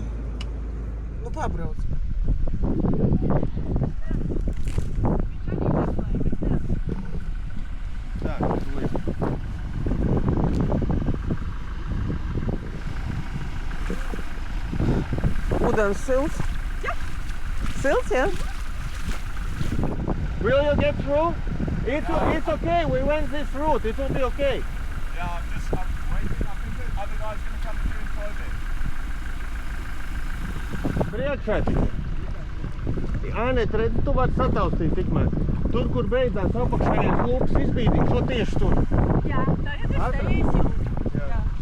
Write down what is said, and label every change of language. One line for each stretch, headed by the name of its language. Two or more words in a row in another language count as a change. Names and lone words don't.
Latvian: Nu, pabrauc. Ūdens silts? Jā. Silts, jā?
English: Will you get through? It's okay, we went this route, it will be okay. Yeah, I'm waiting. I think the other guy's going to come through and close it.
Latvian: Priekšā tikai. Ānet, redzi, tu vari sataustīt tikmēr. Tur, kur beidzās apakšējais lūks izbīdīt, šo tieši tur. Jā, tagad es te iesjūtu. Jā.